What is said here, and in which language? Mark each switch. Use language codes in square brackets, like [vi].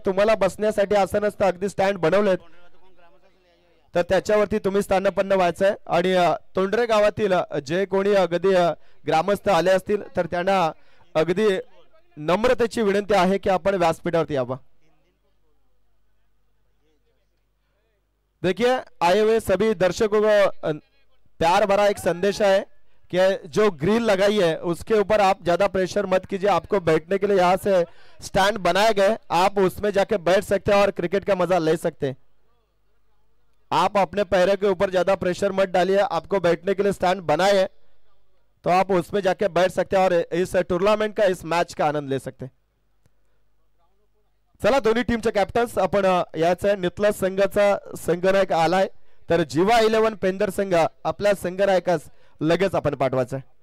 [mr] तुम्हाला बसण्यासाठी आसन असतं, अगदी स्टँड बनवलेत तर त्याच्यावरती तुम्ही स्थानपन्न व्हायचंय. आणि तोंडरे गावातील जे कोणी अगदी ग्रामस्थ आले असतील तर त्यांना अगदी नम्रतेची विनंती आहे की आपण व्यासपीठावरती यावं. [hi] देखिए आए हुए सभी दर्शकों को प्यार भरा एक संदेश है कि जो ग्रिल लगाई है उसके ऊपर आप ज्यादा प्रेशर मत कीजिए. आपको बैठने के लिए यहाँ से स्टैंड बनाए गए, आप उसमें जाके बैठ सकते हैं और क्रिकेट का मजा ले सकते हैं. आप अपने पैरों के ऊपर ज्यादा प्रेशर मत डालिए. आपको बैठने के लिए स्टैंड बनाए है तो आप उसमें जाके बैठ सकते हैं और इस टूर्नामेंट का, इस मैच का आनंद ले सकते हैं. [mr] चला दोन्ही टीमचे कॅप्टन्स आपण याचा नितलस संघाचा संघनायक आलाय तर जीवा 11 पेंदर संघ आपल्या संघनायकास लगेच आपण पाठवायचं.